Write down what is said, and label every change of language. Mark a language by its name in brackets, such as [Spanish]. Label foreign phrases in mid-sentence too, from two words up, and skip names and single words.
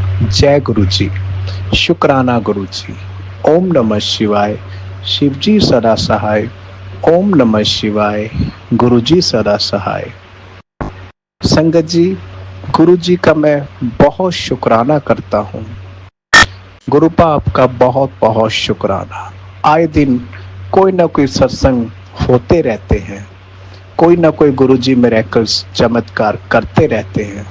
[Hindi] जय गुरु जी। शुक्राना गुरु जी। ओम नमः शिवाय। शिव जी सदा सहाय। ओम नमः शिवाय। गुरु जी सदा सहाय। संगत जी, गुरु जी का मैं बहुत शुक्राना करता हूँ। गुरुपा आपका बहुत बहुत शुक्राना। आए दिन कोई ना कोई सत्संग होते रहते हैं, कोई ना कोई गुरु जी मिरेकल्स चमत्कार करते रहते हैं।